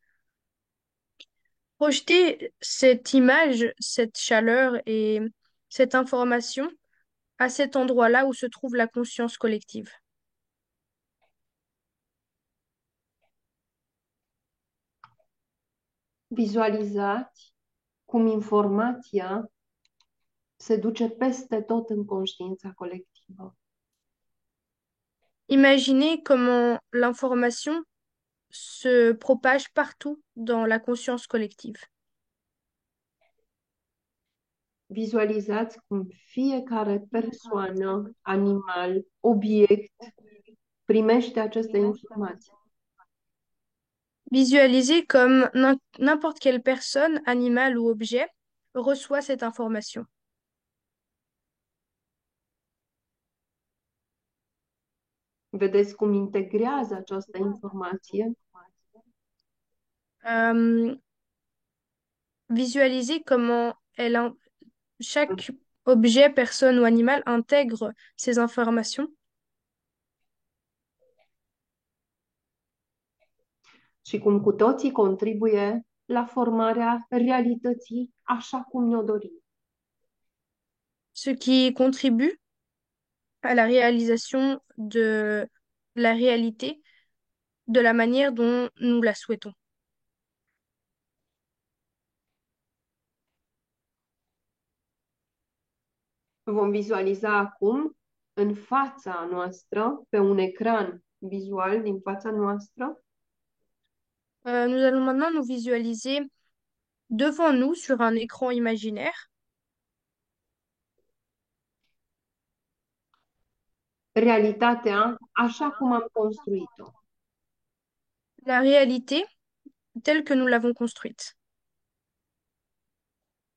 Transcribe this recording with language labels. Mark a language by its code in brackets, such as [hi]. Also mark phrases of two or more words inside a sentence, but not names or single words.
[fr] Projeter cette image, cette chaleur et cette information à cet endroit-là où se trouve la conscience collective. [ro] Vizualizați cum informația se duce peste tot în conștiința colectivă. [fr] Imaginez comment l'information se propage partout dans la conscience collective. [ro] Vizualizați cum fiecare persoană, animal, obiect primește aceste informații. [fr] Visualisez comme n'importe quelle personne, animal ou objet reçoit cette information. [ro] Vedeți cum integrează această informație [fr] Euh, Visualisez comment chaque objet, personne ou animal intègre ces informations [ro] și cum cu toții contribuie la formarea realității așa cum ne-o dorim. [fr] ce qui contribue à la réalisation de la réalité de la manière dont nous la souhaitons. [ro] Vom vizualiza acum în fața noastră, pe un ecran vizual din fața noastră, [fr] Nous allons maintenant nous visualiser devant nous sur un écran imaginaire [ro] realitatea așa cum am construit-o. [fr] la réalité telle que nous l'avons construite.